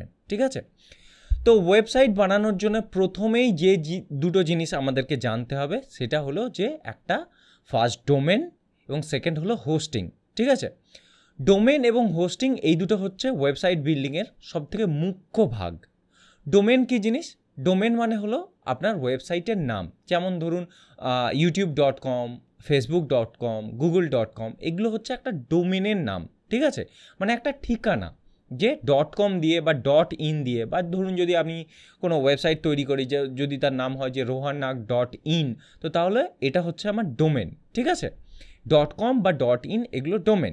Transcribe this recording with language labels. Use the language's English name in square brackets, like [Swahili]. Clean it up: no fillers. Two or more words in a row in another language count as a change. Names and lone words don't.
[Bangla] ঠিক আছে, তো ওয়েবসাইট বানানোর জন্য প্রথমেই যে দুটো জিনিস আমাদেরকে জানতে হবে সেটা হলো যে একটা [English] first domain [Bangla] এবং সেকেন্ড হলো হোস্টিং। ঠিক আছে, ডোমেন এবং হোস্টিং এই দুটো হচ্ছে ওয়েবসাইট বিল্ডিংয়ের সবথেকে মুখ্য ভাগ। ডোমেন কী জিনিস? ডোমেন মানে হলো আপনার ওয়েবসাইটের নাম। যেমন ধরুন youtube.com, facebook.com, google.com, এগুলো হচ্ছে একটা ডোমেনের নাম। ঠিক আছে, মানে একটা ঠিকানা যে .com দিয়ে বা .in দিয়ে, বা ধরুন যদি আমি কোনো ওয়েবসাইট তৈরি করি যে যদি তার নাম হয় যে rohannak.in, তো তাহলে এটা হচ্ছে আমার ডোমেন। ঠিক আছে, .com বা .in এগুলো ডোমেন।